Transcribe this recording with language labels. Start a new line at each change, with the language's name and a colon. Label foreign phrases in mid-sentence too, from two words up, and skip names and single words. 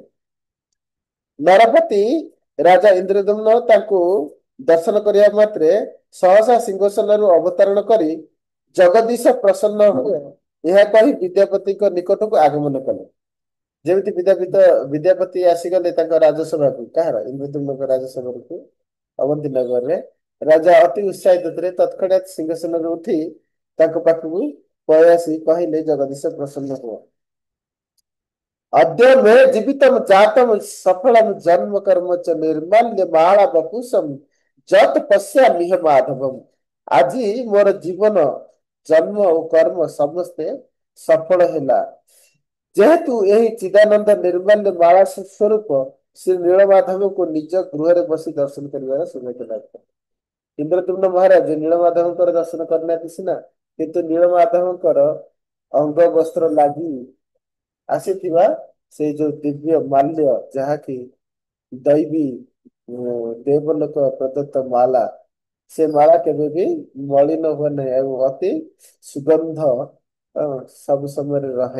Odia: ନରପତି ରାଜା ଇନ୍ଦ୍ରଦ୍ୟୁମ୍ନ ତାଙ୍କୁ ଦର୍ଶନ କରିବା ମାତ୍ରେ ସହସା ସିଂହାସନରୁ ଅବତରଣ କରି ଜଗଦୀଶ ପ୍ରସନ୍ନ ହୁଏ ଏହା କହି ବିଦ୍ୟାପତିଙ୍କ ନିକଟକୁ ଆଗମନ କଲେ। ଯେମିତି ବିଦ୍ୟାପତି ଆସିଗଲେ ତାଙ୍କ ରାଜସଭାକୁ, କାହାର ଇନ୍ଦ୍ରଦ୍ୟୁମ୍ନଙ୍କ ରାଜସଭାକୁ ଅବନ୍ତୀ ନଗରରେ, ରାଜା ଅତି ଉତ୍ସାହିତ ଥିଲେ। ତତ୍କ୍ଷଣାତ୍ ସିଂହାସନରୁ ଉଠି ତାଙ୍କ ପାଖକୁ ପଳେଇ ଆସି କହିଲେ ଜଗଦୀଶ ପ୍ରସନ୍ନ ହୁଅ।
Sanskrit: अद्य मे जीवितम जातम सफलम जन्म कर्म च निर्माल्य माला बपुसम जत पश्यामिह माधवम।
Odia: ଆଜି ମୋର ଜୀବନ ଜନ୍ମ ଓ କର୍ମ ସମସ୍ତେ ସଫଳ ହେଲା ଯେହେତୁ ଏହି ଚିଦାନନ୍ଦ ନିର୍ମାଲ୍ୟ ମାଳା ସ୍ୱରୂପ ଶ୍ରୀ ନୀଳମାଧବଙ୍କୁ ନିଜ ଗୃହରେ ବସି ଦର୍ଶନ କରିବାର ସୌଭାଗ୍ୟ ଲାଭ କଲେ। ଇନ୍ଦ୍ରଦ୍ୟୁମ୍ନ ମହାରାଜ ନୀଳମାଧବଙ୍କର ଦର୍ଶନ କରିନାହାନ୍ତି ସିନା, କିନ୍ତୁ ନୀଳମାଧବଙ୍କର ଅଙ୍ଗ ବସ୍ତ୍ର ଲାଗି ଆସିଥିବା ସେଇ ଯୋଉ ଦିବ୍ୟ ମାଲ୍ୟ, ଯାହାକି ଦୈବୀ ଦେବଲୋକ ପ୍ରଦତ୍ତ ମାଲା, ସେ ମାଳା କେବେ ବି ମଳିନ ହୁଏ ନାହିଁ ଏବଂ ଅତି ସୁଗନ୍ଧ ସବୁ ସମୟରେ ରହେ।